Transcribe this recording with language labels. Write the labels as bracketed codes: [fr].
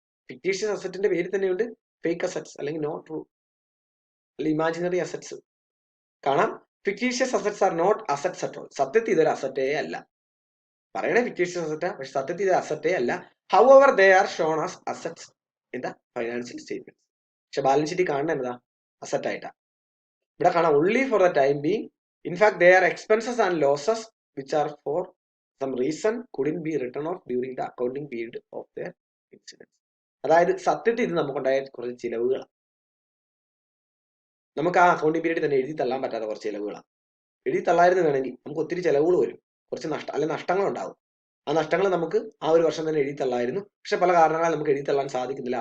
[ml] Fictitious അസറ്റിന്റെ പേര് തന്നെയുണ്ട് fake assets, അല്ലെങ്കിൽ നോട്ട് ട്രൂ, അല്ലെങ്കിൽ ഇമാജിനറി അസറ്റ്സ്. കാണാം, [en] Fictitious assets are not assets at all. [ml] സത്യത്തിൽ ഇതൊരു അസറ്റേ അല്ല. പറയണേ ഫിക്ടീഷ്യസ് അസറ്റാ, പക്ഷെ സത്യത്തിൽ ഇത് അസറ്റേ അല്ല. [en] However they are shown as assets in the financial statement. [ml] പക്ഷെ ബാലൻസ് ഷീറ്റിൽ കാണുന്ന എന്നതാ? അസറ്റ് ആയിട്ടാ. ഇവിടെ കാണാം [en] only for the time being. In fact, they are expenses and losses which are for some reason couldn't be written off during the accounting period of their incidents. [ml] അതായത് സത്യത്തിൽ ഇത് നമുക്കുണ്ടായ കുറച്ച് ചിലവുകളാണ്. നമുക്ക് ആ അക്കൗണ്ടിംഗ് പീരീഡ് തന്നെ എഴുതി തള്ളാൻ പറ്റാത്ത കുറച്ച് ചിലവുകളാണ്. എഴുതി തള്ളായിരുന്നു വേണമെങ്കിൽ നമുക്ക് ഒത്തിരി ചിലവുകൾ വരും, കുറച്ച് നഷ്ടങ്ങൾ ഉണ്ടാവും. ആ നഷ്ടങ്ങൾ നമുക്ക് ആ ഒരു വർഷം തന്നെ എഴുതി തള്ളായിരുന്നു. പക്ഷെ പല കാരണങ്ങളാൽ നമുക്ക് എഴുതി തള്ളാൻ സാധിക്കുന്നില്ല.